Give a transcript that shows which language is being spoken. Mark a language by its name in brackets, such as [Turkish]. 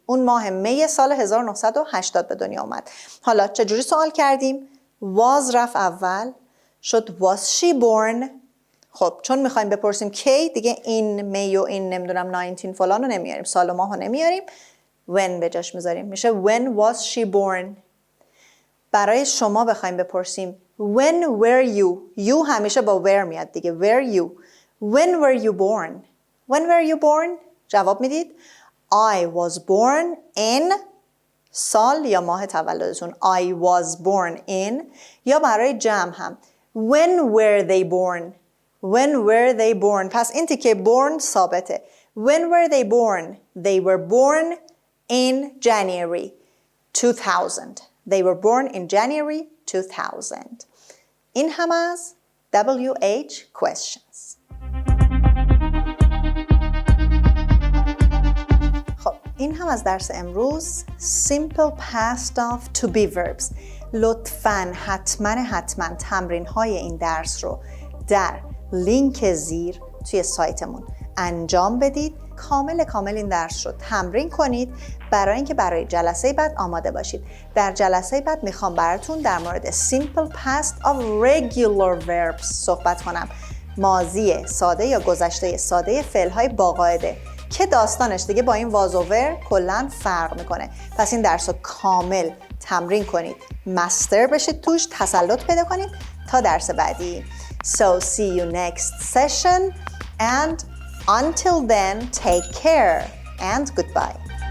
[Persian] اون ماه می سال 1980 به دنیا آمد. حالا چجوری سوال کردیم؟ was رفت اول شد [English] was she born. [Persian] خب چون میخوایم بپرسیم کی دیگه این می و این نمیدونم 19 فلان رو نمیاریم، سال و ماه رو نمیاریم، when به جاش میذاریم. میشه [English] when was she born. [Persian] برای شما بخوایم بپرسیم [English] when were you [Persian] همیشه با were میاد دیگه. [English] were you. when were you born. when were you born. [Persian] جواب میدید [English] I was born in [Persian] سال یا ماه تولدتون. [English] I was born in. [Persian] یا برای جمع هم [English] when were they born. When were they born؟ [Persian] پس این تیکه born ثابته. [English] When were they born؟ They were born in January 2000. They were born in January 2000. [Persian] این هم از WH questions. خب این هم از درس امروز [English] Simple past of to be verbs. [Persian] لطفاً حتما تمرین های این درس رو در لینک زیر توی سایتمون انجام بدید. کامل این درس رو تمرین کنید برای اینکه برای جلسه بعد آماده باشید. در جلسه بعد میخوام براتون در مورد [English] Simple past of regular verbs [Persian] صحبت کنم. ماضی ساده یا گذشته ساده فعل‌های با قاعده که داستانش دیگه با این وازوور کلاً فرق میکنه. پس این درس رو کامل تمرین کنید، مستر بشید توش، تسلط پیدا کنید تا درس بعدی. [English] So see you next session and until then take care and goodbye.